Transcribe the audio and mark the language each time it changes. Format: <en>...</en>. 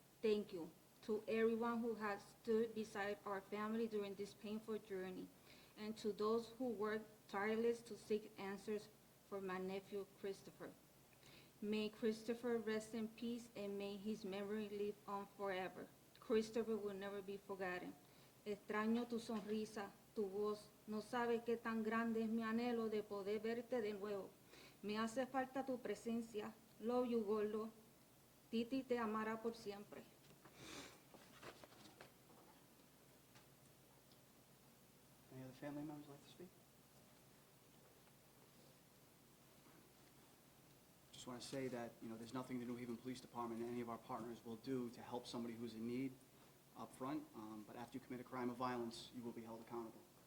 <en>Thank you to everyone who has stood beside our family during this painful journey, and to those who worked tireless to seek answers for my nephew, Christopher. May Christopher rest in peace, and may his memory live on forever. Christopher will never be forgotten.</en> <es>Extraño tu sonrisa, tu voz. No sabes qué tan grande es mi anhelo de poder verte de nuevo. Me hace falta tu presencia.</es> <en>Love you,</en> <es>Gordo. Titi te amará por siempre.</es> <en>Any other family members like to speak? Just want to say that, there's nothing the New Haven Police Department and any of our partners will do to help somebody who's in need up front, but after you commit a crime of violence, you will be held accountable.</en>